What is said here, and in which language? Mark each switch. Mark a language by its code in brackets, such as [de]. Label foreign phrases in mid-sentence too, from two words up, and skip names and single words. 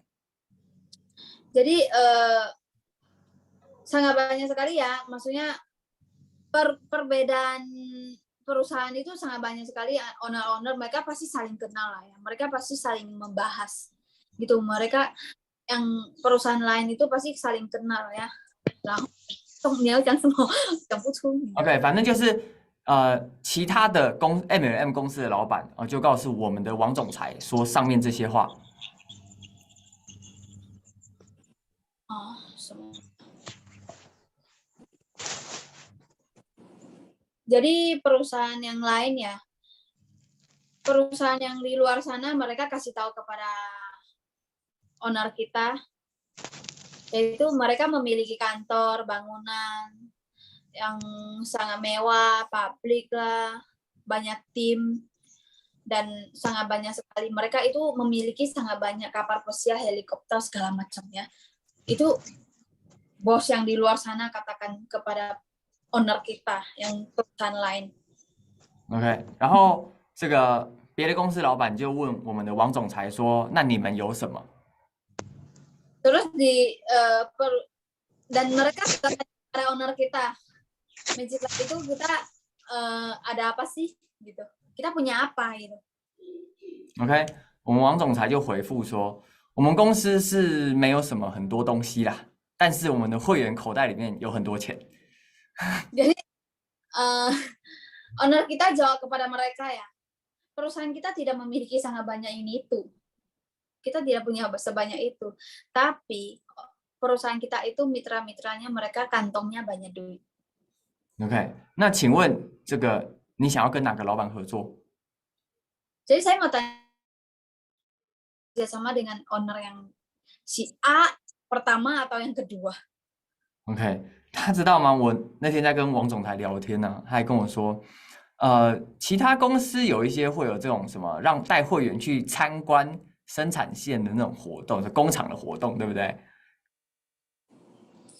[id] Jadi sangat banyak sekali ya, maksudnya perbedaan perusahaan itu sangat banyak sekali. Owner-owner mereka pasti saling kenal lah ya, mereka pasti saling membahas gitu. Mereka yang perusahaan lain itu pasti saling kenal ya. [zh] 然后你要讲什么？讲不出。 OK， 反正就是其他的MLM 公司的老板就告诉我们的王总裁说上面这些话。什么？ [id] Jadi perusahaan yang lain ya, perusahaan yang di luar sana mereka kasih tahu kepada owner kita, yaitu mereka memiliki kantor, bangunan yang sangat mewah, publik lah, banyak tim, dan sangat banyak sekali. Mereka itu memiliki sangat banyak kapal pesiar, helikopter, segala macamnya. Itu bos yang di luar sana katakan kepada owner kita yang perusahaan lain. [zh] OK， 然后这个别的公司老板就问我们的王总裁说：“那你们有什么？” [id] Terus dan mereka tanya kepada owner kita, Magic Life itu kita ada apa sih gitu? Kita punya apa gitu? [zh] OK， 我们王总裁就回复说：“我们公司是没有什么很多东西啦，但是我们的会员口袋里面有很多钱。” [id] Jadi owner kita jawab kepada mereka ya, perusahaan kita tidak memiliki sangat banyak ini itu, kita tidak punya sebanyak itu, tapi perusahaan kita itu mitra-mitranya mereka kantongnya banyak duit. [zh] OK， 那请问这个你想要跟哪个老板合作？ [id] Jadi saya mau tanya sama dengan owner yang si A pertama atau yang kedua? [zh] OK， 他知道吗？我那天在跟王总裁聊天呢，他还跟我说，其他公司有一些会有这种什么让带会员去参观生产线的那种活动，是工厂的活动，对不对？